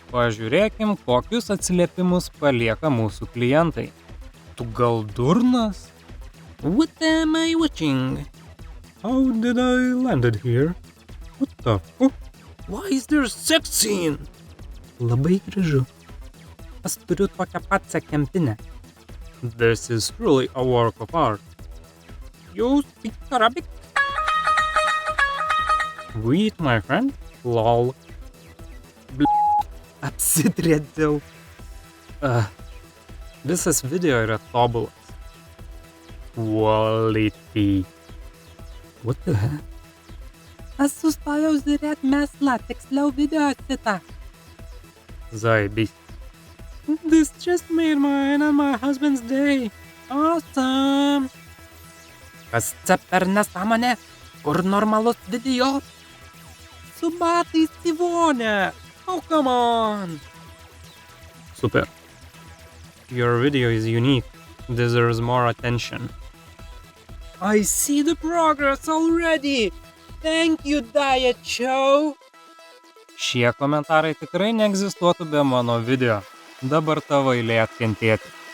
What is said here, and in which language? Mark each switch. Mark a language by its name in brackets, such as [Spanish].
[Lithuanian] Pažiūrėkim, kokius atsiliepimus palieka mūsų klientai. Tu gal durnas? [English] What am I watching? How did I landed here? What the fuck? Why is there sex scene? [Lithuanian] Labai gražu. Aš turiu tokią pačią kempinę. [English] This is truly a work of art. You speak Arabic? Wait, my friend? Lol. [Lithuanian] Apsitrėdžiau. Visas video yra tobulas. [English] Quality. What the heck? [Lithuanian] Aš sustojau žiūrėt meslą, tiksliau video šitą. Zaibis. [English] This just made mine and my husband's day. Awesome. [Lithuanian] Kas čia per nesąmonė? Kur normalus video? Su batais į vonę. [English] Oh, come on. Super. Your video is unique. Deserves more attention. I see the progress already. Thank you, Diet Show. [Lithuanian] Šie komentarai tikrai neegzistuotų be mano video. Dabar tavo eilė atkentėti.